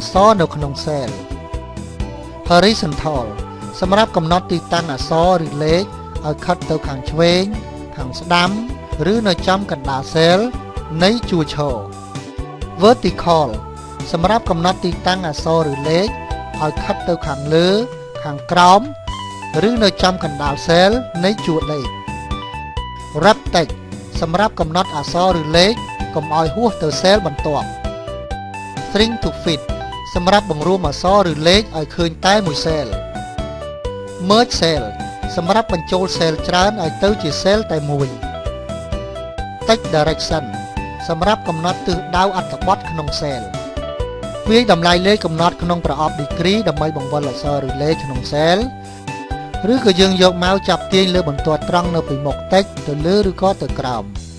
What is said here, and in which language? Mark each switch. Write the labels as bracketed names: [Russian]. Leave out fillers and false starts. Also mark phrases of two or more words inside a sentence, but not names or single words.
[Khmer] ក្សរនៅក្នុង [English] cell horizontal [Khmer] សម្រាប់កំណត់ទីតាំងអក្សរឬលេខឲ្យខិតទៅខាងឆ្វេងខាងស្ដាំឬនៅចំកណ្ដាល cell នៃជួរឈរ vertical សម្រាប់កំណត់ទី តាំងអក្សរឬលេខឲ្យខិតទៅខាងលើខាងក្រោមឬនៅចំកណ្ដាល cell នៃជួរលេខ rectangle សម្រាប់ កំណត់អក្សរឬលេខកុំឲ្យហួសទៅ cell បន្ទាប់ [English] string to fit [Khmer] សម្រាប់បង្រួមអក្សរឬលេខឲ្យឃើញ តែមួយ [English] cell merge cell [Khmer] សម្រាប់បញ្ចូល cell ច្រើនឲ្យទៅជា cell តែមួយ [English] text direction [Khmer] សម្រាប់កំណត់ទិសដៅអត្ថបទក្នុង cell វាយតម្លៃលេខកំណត់ក្នុងប្រអប់ degree ដើម្បីបង្វិលអក្សរឬលេខក្នុង cell ឬក៏យើងយកមកចាប់ទាញលើបន្ទាត់ត្រង់នៅពីមុខ text ទៅលើឬក៏ទៅក្រោម